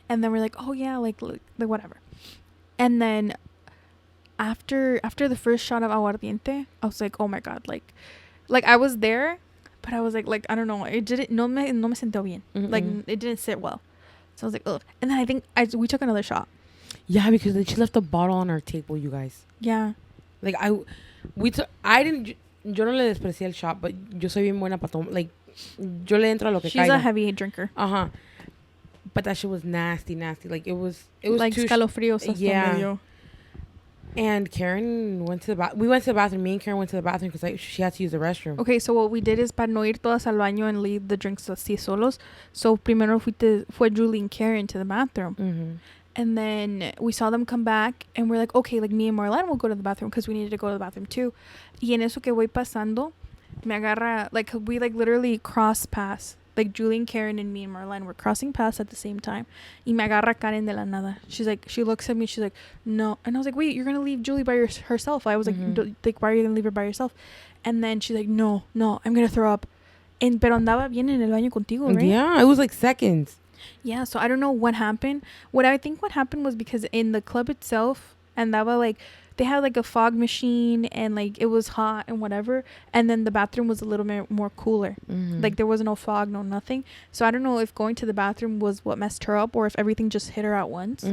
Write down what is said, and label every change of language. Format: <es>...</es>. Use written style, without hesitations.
<en>And then we're like, oh yeah, like whatever. And then after the first shot of aguardiente, I was like, oh my god, like I was there, but I was like I don't know, it didn't</en> <es>no me sentó bien. Mm-hmm.</es> <en>Like it didn't sit well. So I was like, ugh. And then I think we took another shot. Yeah, because then she left the bottle on our table, you guys. Yeah. Like I didn't.</en> <es>Yo no le desprecié el shot, but yo soy bien buena para tomar. Like yo le entro a lo que</es> <en>She's</en> <es>caiga.</es> <en>a heavy drinker. But that shit was nasty. Like it was like too</en> <es>escalofríos.</es> <en>Yeah. And Karen went to the bathroom. We went to the bathroom. Me and Karen went to the bathroom because she had to use the restroom. Okay, so what we did is</en> <es>para no ir todas al baño</es> <en>and leave the drinks</en> <es>así solos.</es> <en>So</en> <es>primero fue</es> <en>Julie and Karen to the bathroom. Mm-hmm. And then we saw them come back and we're like, okay, like me and Marlene will go to the bathroom because we needed to go to the bathroom too.</en> <es>Y en eso que voy pasando, me agarra,</es> <en>like we like literally cross paths. Like Julie and Karen and me and Marlene were crossing paths at the same time.</en> <es>Y me agarra Karen de la nada.</es> <en>She's like, she looks at me, she's like, no. And I was like, wait, you're going to leave Julie by herself. I was like, why are you going to leave her by yourself? And then she's like, no, I'm going to throw up.</en> <es>Pero andaba bien en el baño contigo, right?</es> <en>Yeah, it was like seconds. Yeah, so I don't know what happened. What happened was because in the club itself, andaba like, they had like a fog machine and like it was hot and whatever. And then the bathroom was a little bit more cooler. Mm-hmm. Like there was no fog, no nothing. So I don't know if going to the bathroom was what messed her up or if everything just hit her at once.</en>